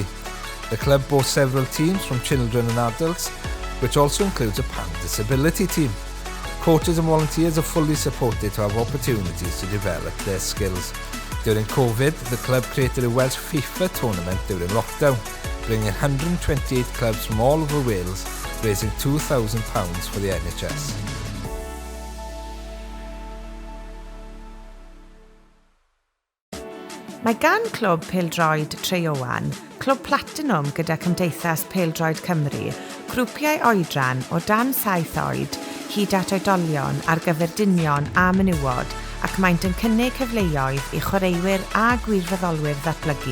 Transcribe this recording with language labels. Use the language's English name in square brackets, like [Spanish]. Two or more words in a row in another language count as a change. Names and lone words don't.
[English] The club boasts several teams from children and adults, which also includes a pan-disability team. Coaches and volunteers are fully supported to have opportunities to develop their skills. During COVID, the club created a Welsh FIFA tournament during lockdown, bringing 128 clubs from all over Wales, raising £2,000 for the NHS. [Welsh] Mae gan Clwb Pêl-droed Chwaraeon, Clwb Platinwm gyda Cymdeithas Pêl-droed Cymru, grwpiau oedran o dan 7 oed hyd at oedolion ar gyfer dynion a menywod, ac maent yn cynnig cyfleoedd i chwaraewyr a gwirfoddolwyr ddatblygu.